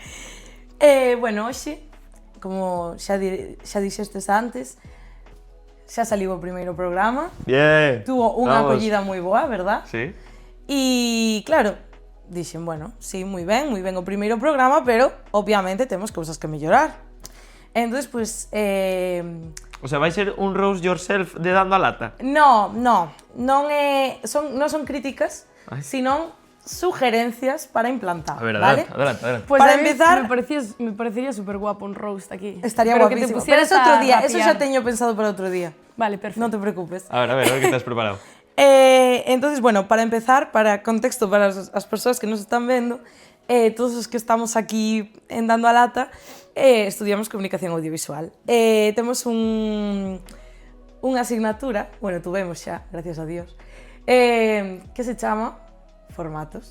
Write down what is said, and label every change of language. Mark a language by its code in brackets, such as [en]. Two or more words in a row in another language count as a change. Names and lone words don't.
[gl] Bueno, hoxe, como xa dixestes antes, xa saliu o primeiro programa. Bien. Tuvo unha acollida moi boa, verdad? Sí. E, claro, dixen, bueno, sí, moi ben o primeiro programa, pero, obviamente, temos cousas que mellorar. [es] Entonces, pues... [gl] O sea, vai ser un [en] roast yourself [gl] de Dando a Lata? Non son críticas, sino sugerencias para implantar. [es] A ver, ¿vale? adelante. Pues para empezar, me parecería súper guapo un roast aquí. Estaría pero guapísimo. Que te pusieras pero otro día, rapear. [gl] eso xa teño pensado para outro día. [es] Vale, perfecto. [gl] Non te preocupes. [es] A ver, que te has preparado. [gl] Entonces, bueno, para empezar, para contexto para as persoas que nos están vendo, todos os que estamos aquí en Dando a Lata, estudiamos comunicación audiovisual. Temos unha asignatura, bueno, tuvemos xa, [es] gracias a Dios, [gl] que se chama Formatos.